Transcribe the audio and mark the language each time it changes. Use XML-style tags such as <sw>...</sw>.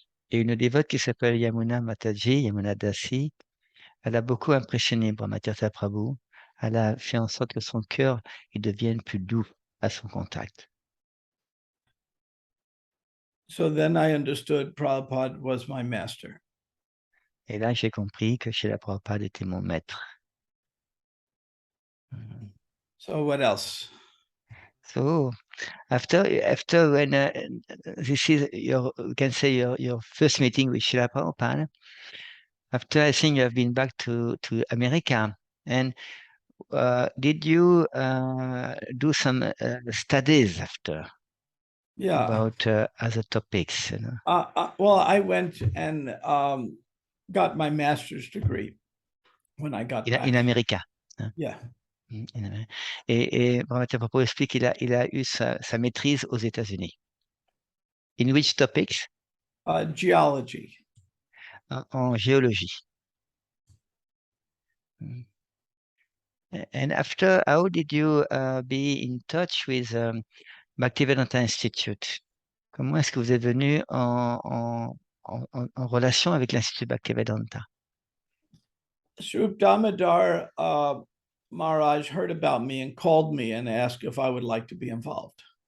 <fr>Et une dévote qui s'appelle Yamuna Dasi, elle a beaucoup impressionné Brahmatirtha Prabhu. Elle a fait en sorte que son cœur il devienne plus doux à son contact.</fr> <en>So then I understood Prabhupada was my master.</en> <fr>Et là, j'ai compris que Srila Prabhupada était mon maître.</fr> <en>So what else? So after when this is your, we can say your first meeting with Srila Prabhupada, after I think you have been back to America, and did you do some studies after? Yeah. About other topics? You know? Well, I went and got my master's degree when I got back. In America. Hein? Yeah.</en> <fr>Et Brahmatirtha Prabhu explique qu'il a eu sa maitrise aux États-Unis.</fr> <en>In which topics? Geology.</en> <fr>En géologie.</fr> <en>And after, how did you be in touch with Bhaktivedanta Institute?</en> <fr>Comment est-ce que vous êtes venu en relation avec l'Institut Bhaktivedanta?</fr> <en>Sriman Damodara Maharaj heard about me and called me and asked if I would like to be involved.</en>